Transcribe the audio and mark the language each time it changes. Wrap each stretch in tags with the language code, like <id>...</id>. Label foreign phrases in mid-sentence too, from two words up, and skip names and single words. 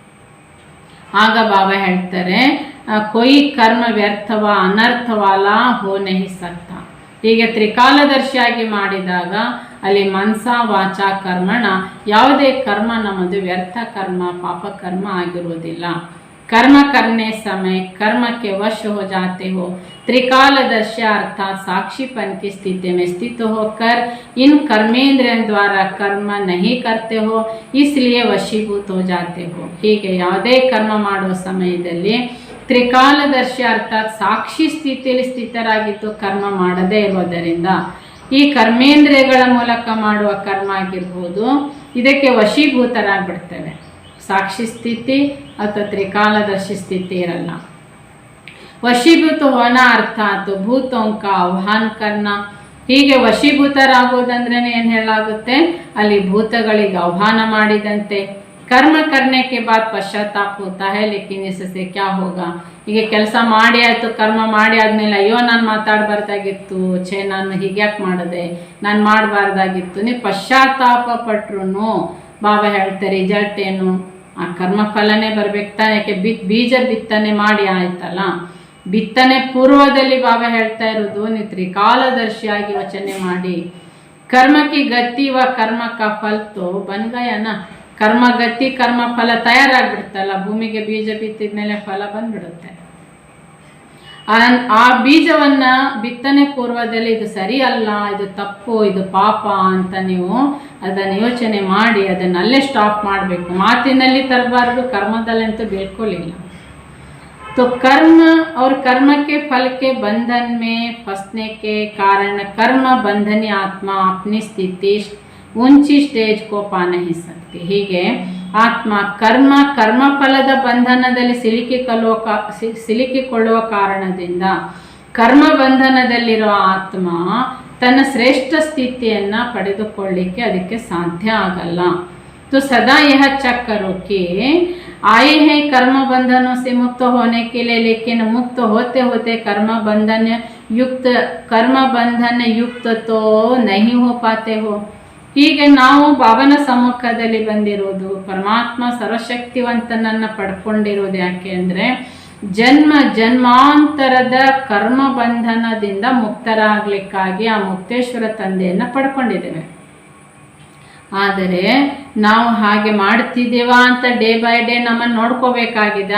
<kn>ಆಗ ಬಾಬಾ ಹೇಳ್ತಾರೆ,</kn> <hi>कोई कर्म व्यर्थ व अनर्थवाला हो नहीं सकता.</hi> <kn>ಹೀಗೆ ತ್ರಿಕಾಲದರ್ಶಿಯಾಗಿ ಮಾಡಿದಾಗ ಅಲ್ಲಿ</kn> <sa>ಮನಸ ವಾಚ ಕರ್ಮಣ</sa> <kn>ಯಾವುದೇ ಕರ್ಮ ನಮ್ಮದು ವ್ಯರ್ಥ ಕರ್ಮ, ಪಾಪ ಕರ್ಮ ಆಗಿರುವುದಿಲ್ಲ.</kn> <hi>कर्म करने समय कर्म के वश हो जाते हो। त्रिकालदर्शी अर्थात साक्षीपन की स्थिति में स्थित होकर इन कर्मेंद्रियों द्वारा कर्म नहीं करते हो, इसलिए वशीभूत हो जाते हो.</hi> <kn>ಹೀಗೆ ಯಾವುದೇ ಕರ್ಮ ಮಾಡುವ ಸಮಯದಲ್ಲಿ ತ್ರಿಕಾಲದರ್ಶಿ ಅರ್ಥಾತ್ ಸಾಕ್ಷಿ ಸ್ಥಿತಿಯಲ್ಲಿ ಸ್ಥಿತರಾಗಿದ್ದು ಕರ್ಮ ಮಾಡದೇ ಇರುವುದರಿಂದ ಈ ಕರ್ಮೇಂದ್ರಿಯಗಳ ಮೂಲಕ ಮಾಡುವ ಕರ್ಮ ಆಗಿರ್ಬೋದು, ಇದಕ್ಕೆ ವಶೀಭೂತರಾಗ್ಬಿಡ್ತೇವೆ. ಸಾಕ್ಷಿ ಸ್ಥಿತಿ ಅಥವಾ ತ್ರಿಕಾಲದರ್ಶಿ ಸ್ಥಿತಿ ಇರಲ್ಲ.</kn> <hi>वशीभूत होना अर्थात भूतों का आह्वान करना.</hi> <kn>ಹೀಗೆ ವಶೀಭೂತರಾಗೋದಂದ್ರೆ ಏನು ಹೇಳಾಗುತ್ತೆ, ಅಲ್ಲಿ ಭೂತಗಳಿಗೆ ಆಹ್ವಾನ ಮಾಡಿದಂತೆ.</kn> <hi>कर्म करने के बाद पश्चाताप होता है, लेकिन इससे क्या होगा.</hi> <kn>ಹೀಗೆ ಕೆಲಸ ಮಾಡಿ ಆಯಿತು, ಕರ್ಮ ಮಾಡಿ ಆದಮೇಲೆ ಅಯ್ಯೋ ನಾನು ಮಾತಾಡಬಾರ್ದಾಗಿತ್ತು, ನಾನು ಹೀಗ್ಯಾಕೆ ಮಾಡಿದೆ, ನಾನು ಮಾಡಬಾರ್ದಾಗಿತ್ತು, ನೀವು ಪಶ್ಚಾತ್ತಾಪ ಪಟ್ರು ಬಾಬಾ ಹೇಳ್ತಾರೆ ರಿಸಲ್ಟ್ ಏನು, ಆ ಕರ್ಮ ಫಲನೇ ಬರ್ಬೇಕು ತಾನೆ. ಯಾಕೆ ಬೀಜ ಬಿತ್ತನೆ ಮಾಡಿ ಆಯ್ತಲ್ಲ, ಬಿತ್ತನೆ ಪೂರ್ವದಲ್ಲಿ ಬಾಬಾ ಹೇಳ್ತಾ ಇರೋದು ನೀವು ತ್ರಿಕಾಲದರ್ಶಿಯಾಗಿ ಯೋಚನೆ ಮಾಡಿ.</kn> <hi>कर्म की गति व कर्म का फल तो बन गया ना.</hi> <kn>ಕರ್ಮ ಗತಿ ಕರ್ಮ ಫಲ ತಯಾರಾಗ್ಬಿಡ್ತಲ್ಲ, ಭೂಮಿಗೆ ಬೀಜ ಬಿತ್ತಿದ ಮೇಲೆ ಫಲ ಬಂದ್ಬಿಡುತ್ತೆ. ಆ ಬೀಜವನ್ನ ಬಿತ್ತನೆ ಪೂರ್ವದಲ್ಲಿ ಇದು ಸರಿ ಅಲ್ಲ, ಇದು ತಪ್ಪು, ಇದು ಪಾಪ ಅಂತ ನೀವು ಅದನ್ನು ಯೋಚನೆ ಮಾಡಿ ಅದನ್ನ ಅಲ್ಲೇ ಸ್ಟಾಪ್ ಮಾಡಬೇಕು. ಮಾತಿನಲ್ಲಿ ತರಬಾರ್ದು, ಕರ್ಮದಲ್ಲಂತೂ ಬಿಲ್ಕುಲಿಲ್ಲ.</kn> <hi>तो कर्म और कर्म के फल के बंधन में फंसने के कारण कर्म बंधनी आत्मा अपनी स्थिति ऊंची स्टेज को पा नहीं सकती.</hi> <kn>ಹೀಗೆ ಆತ್ಮ ಕರ್ಮಫಲದ ಬಂಧನದಲ್ಲಿ ಸಿಲುಕಿಕೊಳ್ಳುವ ಕಾರಣದಿಂದ ಕರ್ಮ ಬಂಧನದಲ್ಲಿರುವ ಆತ್ಮ ತನ್ನ ಶ್ರೇಷ್ಠ ಸ್ಥಿತಿಯನ್ನು ಪಡೆದುಕೊಳ್ಳಿಕ್ಕೆ ಅದಕ್ಕೆ ಸಾಧ್ಯ ಆಗಲ್ಲ.</kn> <hi>तो सदा यह चेक करो कि आए हैं कर्म बंधनों से मुक्त होने के लिए, लेकिन मुक्त होते होते कर्म बंधन युक्त तो नहीं हो पाते हो.</hi> <kn>ಹೀಗೆ ನಾವು ಬಾಬನ ಸಮ್ಮುಖದಲ್ಲಿ ಬಂದಿರೋದು, ಪರಮಾತ್ಮ ಸರ್ವಶಕ್ತಿವಂತನನ್ನು ಪಡ್ಕೊಂಡಿರೋದು ಯಾಕೆ ಅಂದರೆ ಜನ್ಮ ಜನ್ಮಾಂತರದ ಕರ್ಮ ಬಂಧನದಿಂದ ಮುಕ್ತರಾಗಲಿಕ್ಕಾಗಿ ಆ ಮುಕ್ತೇಶ್ವರ ತಂದೆಯನ್ನು ಪಡ್ಕೊಂಡಿದ್ದೇವೆ. ಆದರೆ ನಾವು ಹಾಗೆ ಮಾಡ್ತಿದ್ದೇವಾ ಅಂತ</kn> <en>day by day</en> <kn>ನಮ್ಮನ್ನು ನೋಡ್ಕೋಬೇಕಾಗಿದೆ.</kn>